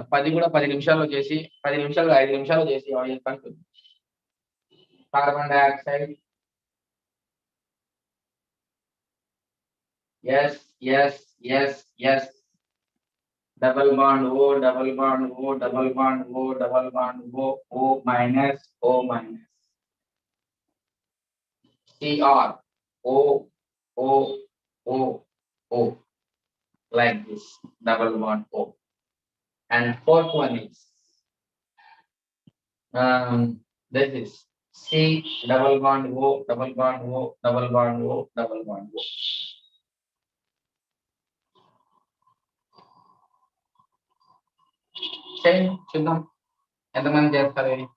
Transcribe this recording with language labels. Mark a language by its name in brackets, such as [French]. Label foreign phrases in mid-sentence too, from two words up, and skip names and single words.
[Telugu] 10 కూడా 10 నిమిషాల్లో చేసి 10 నిమిషాలు 5 నిమిషాలు చేసి ఎవరు చేస్తాను చూద్దాం. [English] carbon dioxide. yes. double bond O, double bond O, double bond O, double bond O, O minus. Cr, O, like this, double bond O. And fourth one is this is C, double bond O, double bond O, double bond O, double bond O. [Telugu] చూద్దాం ఎంతమంది చేస్తారు.